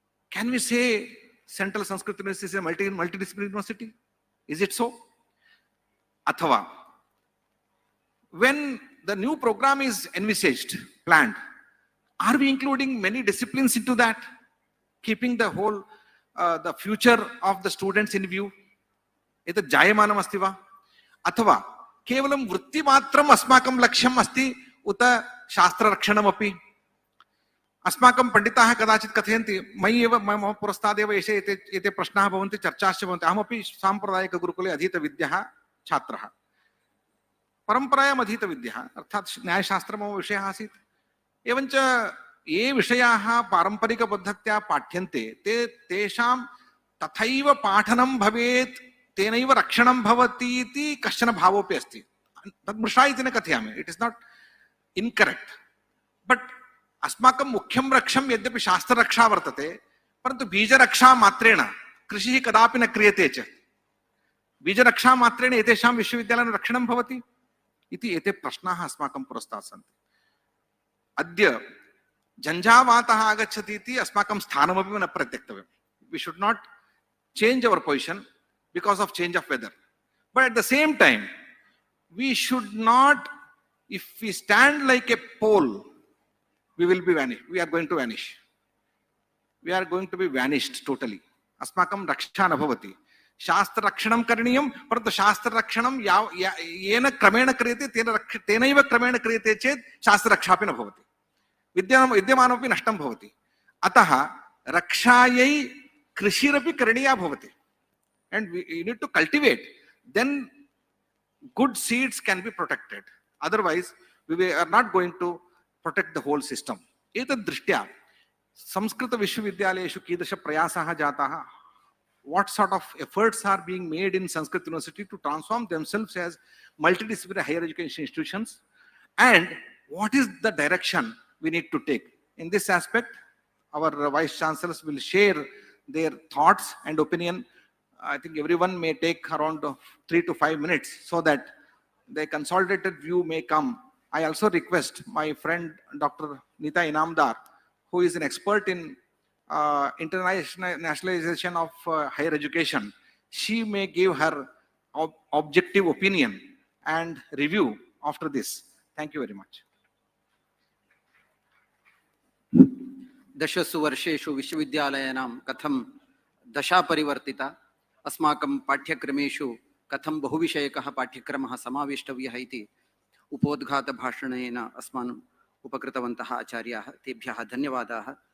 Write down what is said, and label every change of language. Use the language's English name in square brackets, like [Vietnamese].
[English] Can we say Central Sanskrit University is a multidisciplinary university? Is it so? Athava, when the new program is envisaged, planned, are we including many disciplines into that, keeping the whole the future of the students in view? [Sanskrit] एतत् जायमानम् अस्ति वा अथवा केवलं वृत्तिमात्रम् अस्माकं लक्ष्यम् अस्ति उत शास्त्ररक्षणमपि? अस्माकं पंडिताः कदाचित् कथयन्ति, मयि एव मम पुरस्तादेव एते प्रश्नाः भवन्ति, चर्चाश्च भवन्ति। अहमपि साम्प्रदायिकगुरुकुले अधीतविद्यः छात्रः, परम्परायाम् अधीतविद्यः, अर्थात् न्यायशास्त्रं मम विषयः आसीत्। एवञ्च ये विषयाः पारम्परिकपद्धत्या पाठ्यन्ते तेषां तथैव पाठनं भवेत्, तेनैव रक्षणं भवति इति कश्चन भावोऽपि अस्ति। तद् मृषा इति न कथयामि, [English] it is not incorrect, [Sanskrit] बट् अस्माकं मुख्यं रक्षं यद्यपि शास्त्ररक्षा वर्तते, परन्तु बीजरक्षा मात्रेण कृषिः कदापि न क्रियते चेत् बीजरक्षा मात्रेण एतेषां विश्वविद्यालयानां रक्षणं भवति इति एते प्रश्नाः अस्माकं पुरस्तात् सन्ति। अद्य झञ्झावातः आगच्छति इति अस्माकं स्थानमपि न परित्यक्तव्यम्। [English] We should not change our position because of change of weather, but at the same time we should not, if we stand like a pole, we will be vanish, we are going to vanish, we are going to be vanished totally. [Sanskrit] अस्माकं रक्षा न भवति। शास्त्र रक्षणं करणीयं, परन्तु शास्त्र रक्षणं येन क्रमेण क्रियते तेनैव क्रमेण क्रियते चेत् शास्त्र रक्षापि न भवति, विद्यमानमपि नष्टं भवति। अतः रक्षायै कृषिरपि करणीया भवति, [English] and you need to cultivate, then good seeds can be protected, otherwise we are not going to protect the whole system. [Sanskrit] एतद् दृष्ट्या संस्कृत विश्वविद्यालयेषु कीदृश प्रयासाः जाताः, [English] what sort of efforts are being made in Sanskrit University to transform themselves as multidisciplinary higher education institutions, and what is the direction we need to take. In this aspect, our vice chancellors will share their thoughts and opinion. I think everyone may take around 3 to 5 minutes so that the consolidated view may come. I also request my friend Dr. Nita Inamdar, who is an expert in internationalization of higher education. She may give her objective opinion and review after this. Thank you very much. [Sanskrit] दशसु वर्षेषु विश्वविद्यालयानां कथं दशा परिवर्तिता, अस्माकं पाठ्यक्रमेषु कथं बहुविषयकः पाठ्यक्रमः समावेष्टव्यः इति उपोद्घातभाषणेन अस्मान् उपकृतवन्तः आचार्याः, तेभ्यः धन्यवादाः।